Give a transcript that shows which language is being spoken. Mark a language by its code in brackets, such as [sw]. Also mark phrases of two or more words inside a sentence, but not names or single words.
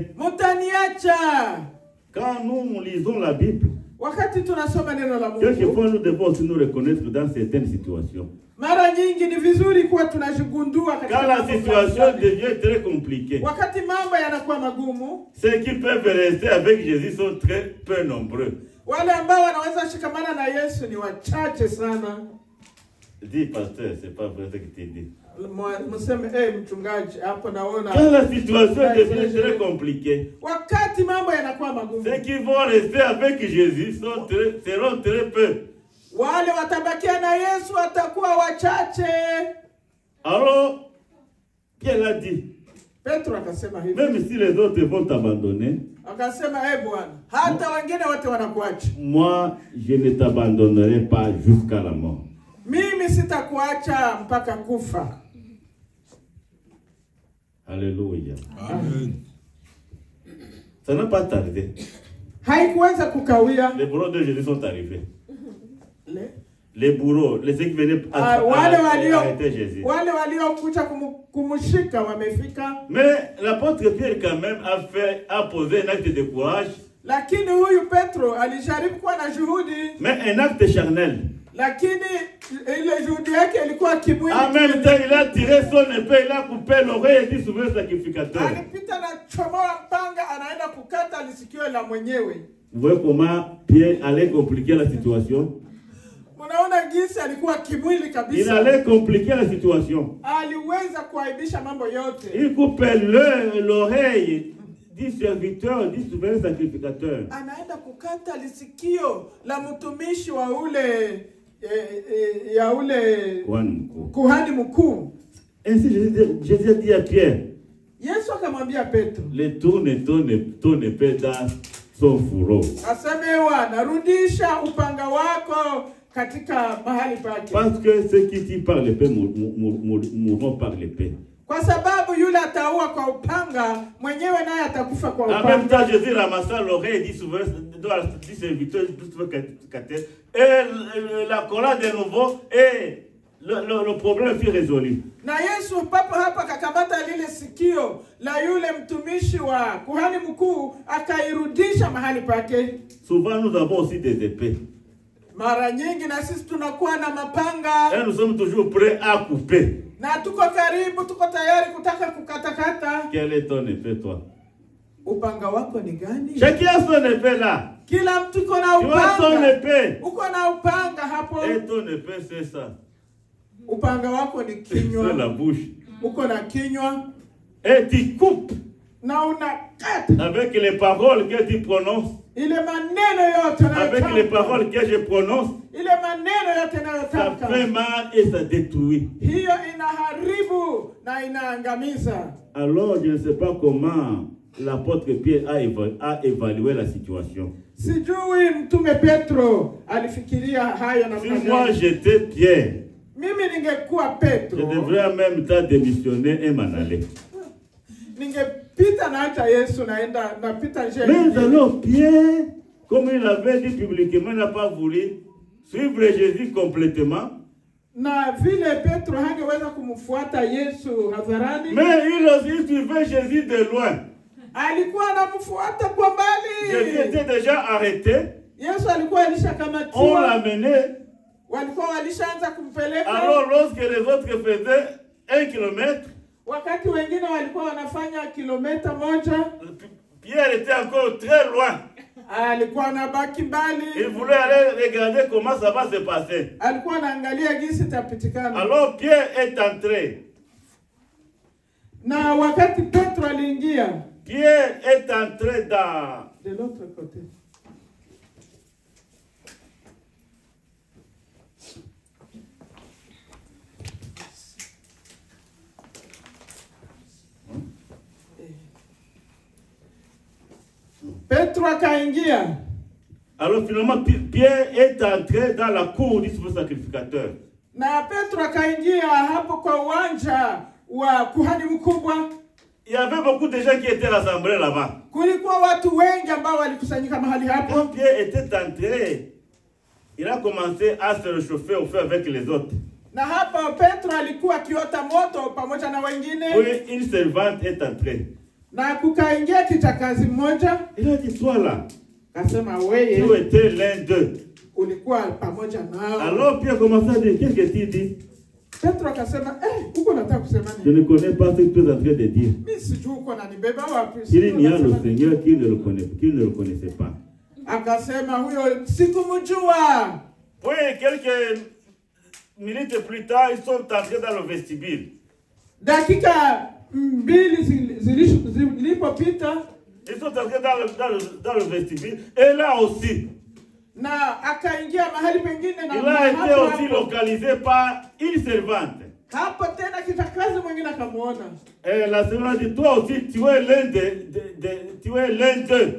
[sw] mtaniacha. [fr] Quand nous lisons la Bible, [sw] Wakati tunasoma neno la Mungu, [fr] quelquefois nous devons aussi nous reconnaître dans certaines situations. [sw] mara nyingi ni vizuri kuwa tunajigundua [fr] Quand [sw] katika [fr] la [sw] mambo [fr] situation [sw] fulani. [fr] devient très compliquée, [sw] Wakati mambo yanakuwa magumu, [fr] ceux qui peuvent rester avec Jésus sont très peu nombreux. [sw] wale ambao wanaweza shikamana na Yesu ni wachache sana. [fr] Dis, pasteur, c'est pas vrai ce que tu dis. [sw] Mseme mchungaji, hapo naona [fr] Quand la situation devient très compliquée, [sw] wakati mambo yanakuwa magumu, [fr] ceux qui vont rester avec Jésus seront très peu. [sw] wale watabakia na Yesu watakuwa wachache. [fr] Alors, Pierre a dit, [sw] Petro akasema hivi, [fr] même si les autres vont t'abandonner, [sw] akasema Bwana, hata wengine wote wanakuacha, [fr] moi, je ne t'abandonnerai pas jusqu'à la mort. [sw] mimi sitakuacha mpaka kufa. [fr] Alléluia. Amen. Ça n'a pas tardé. [sw] Haikuweza kukawia. [fr] Les bourreaux de Jésus sont arrivés. Le? Les bourreaux, les ceux qui venaient arrêter Jésus. [sw] Wale waliokuja kumshika wamefika. [fr] Mais l'apôtre Pierre quand même a posé un acte de courage. [sw] Lakini huyu Petro alijaribu kuwa na juhudi. [fr] Mais un acte charnel. [sw] Lakini ile juhudi yake ilikuwa kimwili. [fr] En même temps, il a tiré son épée, il a coupé l'oreille du souverain sacrificateur. [sw] Alipita na chomoa mpanga, anaenda kukata lisikio la mwenyewe. [fr] Vous voyez comment Pierre allait compliquer la situation? [sw] Unaona jinsi alikuwa kimwili kabisa. [fr] Il allait compliquer la situation. [sw] Aliweza kuaibisha mambo yote. [fr] Il coupe l'oreille du serviteur, du souverain sacrificateur. [sw] Anaenda kukata lisikio la mtumishi wa ule ya ule kuhani mkuu. [fr] Ainsi Jésus a dit à Pierre, [sw] Yesu akamwambia Petro, [fr] le tourne ton épée dans son fourreau. [sw] Asemewa, narudisha upanga wako katika mahali pake. [fr] Parce que ceux qui tirent par l'épée mourront par l'épée. [sw] Kwa sababu yule ataua kwa upanga, mwenyewe naye atakufa kwa upanga. [fr] En même temps, Jésus ramassa l'oreille du serviteur et la colère de nouveau et le problème fut résolu. [sw] Na Yesu papo hapa kakamata lile sikio la yule mtumishi wa kuhani mkuu akairudisha mahali pake. [fr] Souvent nous avons aussi des épées. [sw] Mara nyingi na sisi tunakuwa na mapanga. [fr] Et nous sommes toujours prêts à couper. [sw] Na tuko karibu, tuko tayari kutaka kukatakata. [fr] Quelle est ton épée, toi? [sw] Upanga wako ni gani? [fr] Chacun a son épée là. [sw] Kila mtu uko na upanga. [fr] Tu as ton épée. [sw] Uko na upanga hapo. [fr] Et ton épée c'est ça. [sw] Upanga wako ni kinywa. [fr] C'est la bouche. [sw] Uko na kinywa. [fr] Et tu coupes. [sw] Na unakata. [fr] Avec les paroles que tu prononces. [sw] Ile maneno yote na [fr] avec les paroles que je prononce. [sw] Ile maneno yote na yotamka. [fr] Ça fait mal et ça détruit. [sw] Hiyo inaharibu na inaangamiza. [fr] Alors je ne sais pas comment l'apôtre Pierre a évalué la situation. [sw] Sijui mtume Petro alifikiria haya na [fr] si moi j'étais Pierre, [sw] mimi ningekuwa Petro, [fr] je devrais en même temps démissionner et m'en aller. [sw] Ningepita na hata Yesu naenda napita nje. [fr] Mais alors Pierre, comme il avait dit publiquement, n'a pas voulu suivre Jésus complètement. [sw] Na vile Petro hangeweza kumfuata Yesu hadharani. [fr] Mais il aussi suivait Jésus de loin. [sw] Alikuwa anamfuata kwa mbali. [fr] Jésus était déjà arrêté. [sw] Yesu alikuwa alishakamatiwa. [fr] On l'a mené. [sw] Walikuwa walishaanza kumpeleka. [fr] Alors lorsque les autres faisaient 1 kilomètre, [sw] wakati wengine walikuwa wanafanya kilomita moja, [fr] Pierre était encore très loin. [sw] Alikuwa anabaki mbali. [fr] Il voulait aller regarder comment ça va se passer. [sw] Alikuwa anaangalia jinsi itapitikana. [fr] Alors Pierre est entré. [sw] Na wakati Petro aliingia, [fr] Pierre est entré dans de l'autre côté. [sw] Petro akaingia. [fr] Alors finalement Pierre est entré dans la cour du sacrificateur. [sw] Na Petro akaingia hapo kwa uwanja wa kuhani mkubwa. [fr] Il y avait beaucoup de gens qui étaient rassemblés là-bas. [sw] Kulikuwa watu wengi ambao walikusanyika mahali hapo. [fr] Quand Pierre était entré, il a commencé à se réchauffer au feu avec les autres. [sw] Na hapa Petro alikuwa akiota moto pamoja na wengine. [fr] Puis une servante est entrée. [sw] Na kukaingia kijakazi mmoja. [fr] Il a dit, toi là, [sw] Kasema wewe, [fr] tu étais l'un d'eux. [sw] Ulikuwa pamoja nao. [fr] Alors Pierre commença à dire, qu'est-ce que tu dis? [sw] Petro akasema, uko nataka kusema nini? [fr] Je ne connais pas ce que tu es en train de dire. [sw] Mimi sijui uko nanibeba wapi. [fr] Il n'y a le Seigneur qui ne le connaissait pas. [sw] Akasema huyo sikumjua. [fr] Puis quelques minutes plus tard, ils sont entrés dans le vestibule. [sw] Dakika mbili zilipopita, [fr] Ils sont entrés dans le vestibule. Et là aussi, [sw] na akaingia mahali pengine na [fr] il a été [sw] hapo [fr] aussi [sw] hapo. [fr] localisé par une servante. [sw] Hapo tena kitakazi mwingine akamuona. [fr] Et la servante dit, toi aussi, tu es l'un d'eux.